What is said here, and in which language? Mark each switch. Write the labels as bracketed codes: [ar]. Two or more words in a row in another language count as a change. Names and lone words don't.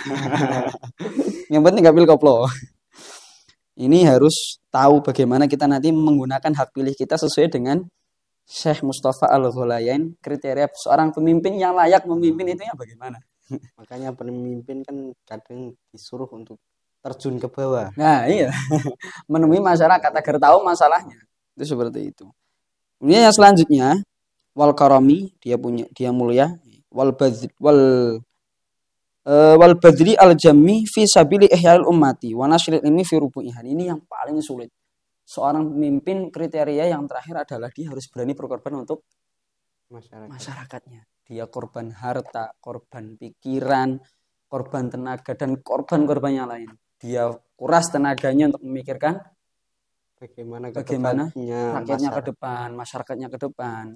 [id] Yang penting nggak pilkoplo. Ini harus tahu bagaimana kita nanti menggunakan hak pilih kita sesuai dengan Syekh Mustafa Al-Ghulayain, kriteria seorang pemimpin yang layak memimpin itu bagaimana. Makanya pemimpin kan kadang disuruh untuk terjun ke bawah. Nah iya, menemui masyarakat agar tahu masalahnya. Itu seperti itu. Kemudian yang selanjutnya, [ar] والكرم, [id] dia mulia, [ar] والبذل الجم في سبيل إحياء الأمة ونشر العلم في ربوعها. [id] Ini yang paling sulit. Seorang pemimpin kriteria yang terakhir adalah dia harus berani berkorban untuk masyarakatnya. Dia korban harta, korban pikiran, korban tenaga, dan korban-korban yang lain. Dia kuras tenaganya untuk memikirkan bagaimana rakyatnya ke depan, masyarakatnya ke depan.